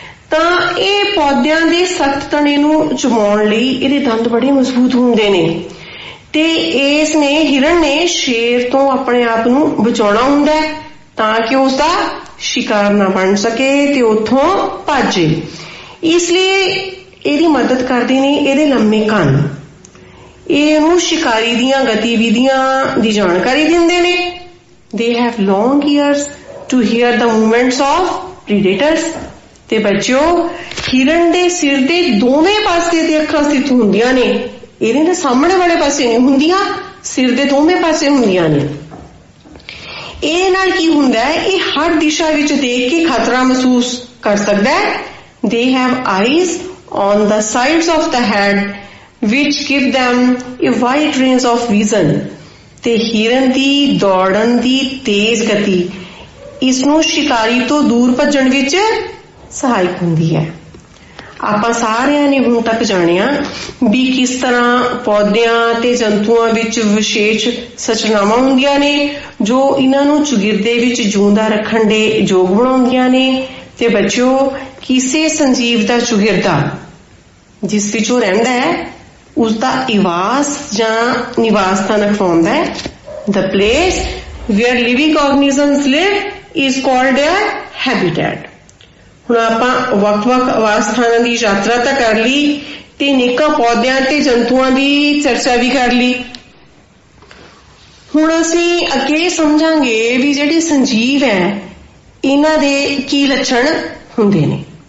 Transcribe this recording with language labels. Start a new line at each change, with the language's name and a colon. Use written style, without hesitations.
Punjabi: ਤਾਂ ਇਹ ਪੌਦਿਆਂ ਦੇ ਸਖਤ ਤਣੇ ਨੂੰ ਚਬਾਉਣ ਲਈ ਇਹਦੇ ਦੰਦ ਬੜੇ ਮਜ਼ਬੂਤ ਹੁੰਦੇ ਨੇ, ਤੇ ਇਸ ਨੇ ਹਿਰਨ ਨੇ ਸ਼ੇਰ ਤੋਂ ਆਪਣੇ ਆਪ ਨੂੰ ਬਚਾਉਣਾ ਹੁੰਦਾ ਹੈ ਤਾਂ ਕਿ ਉਸਦਾ ਸ਼ਿਕਾਰ ਨਾ ਬਣ ਸਕੇ ਤੇ ਉੱਥੋਂ ਭੱਜੇ। ਇਸ ਲਈ ਇਹਦੀ ਮਦਦ ਕਰਦੇ ਨੇ ਇਹਦੇ ਲੰਮੇ ਕੰਨ। ਇਹ ਇਹਨੂੰ ਸ਼ਿਕਾਰੀ ਦੀਆਂ ਗਤੀਵਿਧੀਆਂ ਦੀ ਜਾਣਕਾਰੀ ਦਿੰਦੇ ਨੇ।
English: They have long ears to hear the movements of predators.
Punjabi: ਤੇ ਬੱਚਿਓ, ਹਿਰਨ ਦੇ ਸਿਰ ਦੇ ਦੋਵੇਂ ਪਾਸੇ ਤੇ ਅੱਖਾਂ ਸਥਿਤ ਹੁੰਦੀਆਂ ਨੇ, ਇਹਦੇ ਦੇ ਸਾਹਮਣੇ ਵਾਲੇ ਪਾਸੇ ਨਹੀਂ ਹੁੰਦੀਆਂ, ਸਿਰ ਦੇ ਦੋਵੇਂ ਪਾਸੇ ਹੁੰਦੀਆਂ ਨੇ। ਇਹਦੇ ਨਾਲ ਕੀ ਹੁੰਦਾ ਹੈ, ਇਹ ਹਰ ਦਿਸ਼ਾ ਵਿੱਚ ਦੇਖ ਕੇ ਖਤਰਾ ਮਹਿਸੂਸ ਕਰ ਸਕਦਾ ਹੈ।
English: They have eyes on the sides of the head which give them a wide range of vision.
Punjabi: ਤੇ ਹਿਰਨ ਦੀ ਦੌੜਨ ਦੀ ਤੇਜ਼ ਗਤੀ ਇਸ ਨੂੰ ਸ਼ਿਕਾਰੀ ਤੋਂ ਦੂਰ ਭੱਜਣ ਵਿੱਚ ਸਹਾਇਕ ਹੁੰਦੀ ਹੈ। ਆਪਾਂ ਸਾਰਿਆਂ ਨੇ ਹੁਣ ਤੱਕ ਜਾਣਿਆ ਵੀ ਕਿਸ ਤਰ੍ਹਾਂ ਪੌਦਿਆਂ ਤੇ ਜੰਤੂਆਂ ਵਿੱਚ ਵਿਸ਼ੇਸ਼ ਸੰਰਚਨਾਵਾਂ ਹੁੰਦੀਆਂ ਨੇ ਜੋ ਇਹਨਾਂ ਨੂੰ ਚੁਗਿਰਦੇ ਵਿੱਚ ਜਿਉਂਦਾ ਰੱਖਣ ਦੇ ਯੋਗ ਬਣਾਉਂਦੀਆਂ ਨੇ। ਤੇ ਬੱਚਿਓ, ਕਿਸੇ ਸੰਜੀਵ ਦਾ ਚੁਗਿਰਦਾ ਜਿਸ ਵਿੱਚ ਉਹ ਰਹਿੰਦਾ ਹੈ ਉਸਦਾ ਇਵਾਸ ਜਾਂ ਨਿਵਾਸ ਸਥਾਨ ਅਖਵਾਉਂਦਾ ਹੈ।
English: The place where living organisms live is called a habitat.
Punjabi: ਹੁਣ ਆਪਾਂ ਵੱਖ-ਵੱਖ ਆਵਾਸ ਸਥਾਨਾਂ ਦੀ ਯਾਤਰਾ ਤਾਂ ਕਰ ਲਈ ਤੇ ਅਨੇਕਾਂ ਪੌਦਿਆਂ ਤੇ ਜੰਤੂਆਂ ਦੀ ਚਰਚਾ ਵੀ ਕਰ ਲਈ। ਹੁਣ ਅਸੀਂ ਅੱਗੇ ਸਮਝਾਂਗੇ ਵੀ ਜਿਹੜੇ ਸੰਜੀਵ ਹੈ ਇਹਨਾਂ ਦੇ ਕੀ ਲੱਛਣ ਹੁੰਦੇ ਨੇ।